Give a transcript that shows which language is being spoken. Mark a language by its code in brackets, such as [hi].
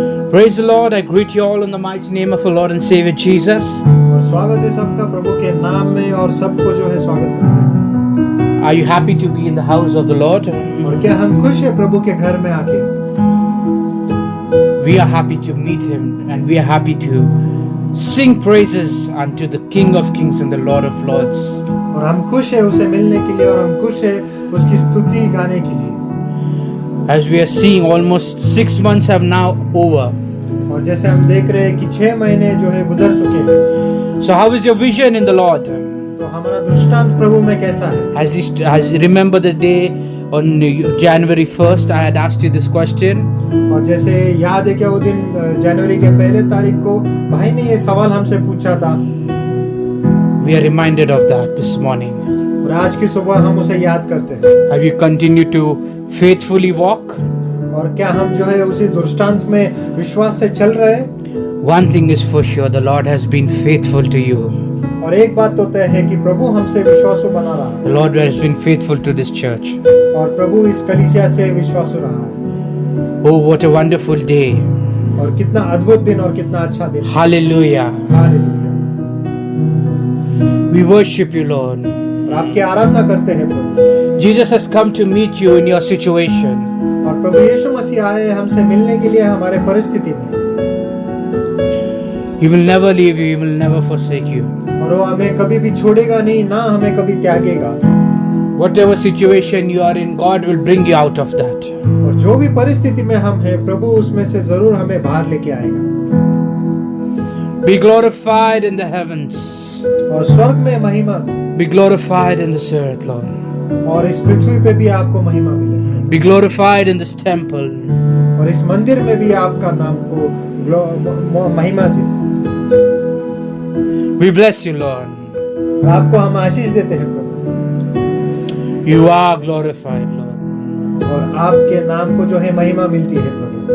[en] Praise the Lord. I greet you all in the mighty name of our Lord and Savior Jesus. [hi] और स्वागत है सबका प्रभु के नाम में और सबको जो है स्वागत करते हैं। [en] Are you happy to be in the house of the Lord? [hi] और क्या हम खुश हैं प्रभु के घर में आके? [en] We are happy to meet Him and we are happy to sing praises unto the King of Kings and the Lord of Lords. [hi] और हम खुश हैं उसे मिलने के लिए और हम खुश हैं उसकी स्तुति गाने के लिए। [en] As we are seeing, almost 6 months have now over. [hi] और जैसे हम देख रहे हैं कि 6 महीने जो है गुजर चुके हैं। [en] So how is your vision in the Lord? [hi] तो हमारा दृष्टांत प्रभु में कैसा है? [en] As remember the day on January 1st, I had asked you this question. [hi] और जैसे याद है क्या वो दिन जनवरी के पहले तारीख को भाई ने ये सवाल हमसे पूछा था। [en] We are reminded of that this morning. [hi] और आज की सुबह हम उसे याद करते हैं। [en] Have you continued to faithfully walk? [hi] और क्या हम जो है उसी दृष्टांत में विश्वास से चल रहे हैं? [en] One thing is for sure, the Lord has been faithful to you. [hi] और एक बात तो तय है कि प्रभु हमसे विश्वासु बना रहा है। [en] The Lord has been faithful to this church. [hi] और प्रभु इस कलीसिया से विश्वासु रहा है। [en] Oh, what a wonderful day. [hi] और कितना अद्भुत दिन और कितना अच्छा दिन। [en] Hallelujah. [hi] Hallelujah. [en] We worship you, Lord. [hi] और आपकी आराधना करते हैं प्रभु। [en] Jesus has come to meet you in your situation. [hi] और प्रभु यीशु मसीह आए हमसे मिलने के लिए हमारे परिस्थिति में। [en] He will never leave you, He will never forsake you. [hi] और वो हमें कभी भी छोड़ेगा नहीं, ना हमें कभी त्यागेगा। [en] Whatever situation you are in, God will bring you out of that. [hi] और जो भी परिस्थिति में हम हैं, प्रभु उसमें से जरूर हमें बाहर लेके आएगा। [en] Be glorified in the heavens. [hi] और स्वर्ग में महिमा दो। [en] Be glorified in this earth, Lord. [hi] और इस पृथ्वी पे भी आपको महिमा मिले। [en] Be glorified in this temple. [hi] और इस मंदिर में भी आपका नाम को महिमा दे। [en] We bless you, Lord. [hi] और आपको हम आशीष देते हैं प्रभु। [en] You are glorified, Lord. [hi] और आपके नाम को जो है महिमा मिलती है प्रभु।